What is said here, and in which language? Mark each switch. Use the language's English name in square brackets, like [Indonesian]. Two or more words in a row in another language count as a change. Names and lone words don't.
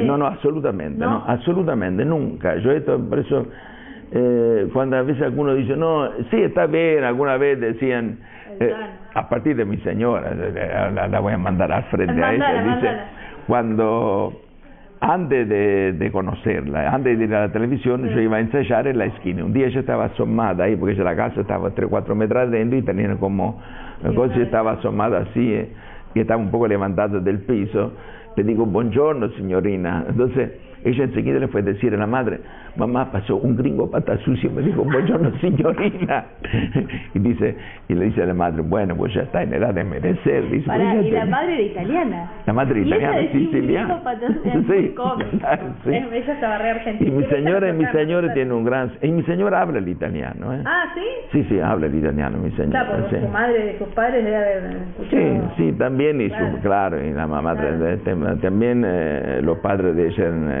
[Spanish] No, absolutamente, no, absolutamente, nunca. Yo por eso, cuando a veces algunos dicen, no, sí, está bien, alguna vez decían, a partir de mi señora, la voy a mandar al frente a ella, dice, cuando... Antes de conocerla, antes de ir a la televisión, yo iba a ensayar en la esquina. Un día ella estaba asomada ahí, porque la casa estaba 3-4 metros adentro y tenía como... Entonces estaba asomada así, y estaba un poco levantada del piso. Le digo, [Italian] buongiorno, signorina. [Spanish] Entonces ella enseguida le fue a decir a la madre, mamá, pasó un gringo pata sucia, me dijo, [Italian] buongiorno, signorina. [Spanish] Y le dice a la madre, bueno, pues ya está en edad de merecer. Dice, y la madre era italiana. La madre italiana, siciliana. Sí, sí. Ella estaba re argentina. Y mi señora tiene un gran... Y mi señora habla el italiano, ¿eh? Ah, ¿sí? Sí, habla el italiano, mi señora. Claro, porque su madre, sus padres debe haber escuchado. Sí, también, y claro, y la mamá, también los padres de ella...